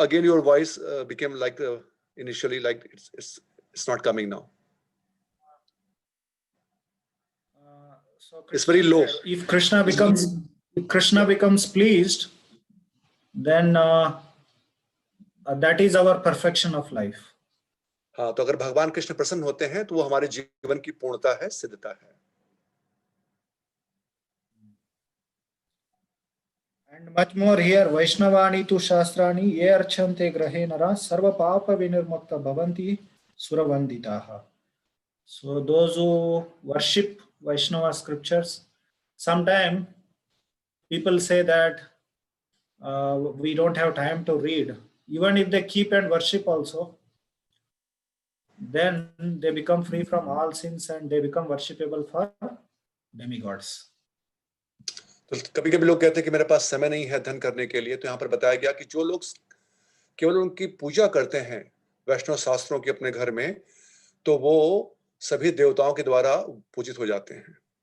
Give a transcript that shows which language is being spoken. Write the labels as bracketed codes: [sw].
[en] Again, your voice became like initially like it's not coming now. So it's very low. If Krishna becomes pleased, then that is our perfection of life. [hi] हाँ, तो अगर भगवान कृष्ण प्रसन्न होते हैं तो वो हमारे जीवन की पूर्णता है, सिद्धता है। [en] And much more here, [sa] Vaishnavani tu shastrani ye archante grahe nara sarva papa vinirmukta bhavanti suravanditaha. [en] So those who worship Vaishnava scriptures, sometimes people say that we don't have time to read. Even if they keep and worship also, then they become free from all sins and they become worshipable for demigods. [hi] तो कभी कभी लोग कहते हैं कि मेरे पास समय नहीं है अध्ययन करने के लिए, तो यहाँ पर बताया गया कि जो लोग केवल उनकी पूजा करते हैं वैष्णव शास्त्रों की अपने घर में, तो वो सभी देवताओं के द्वारा पूजित हो जाते हैं।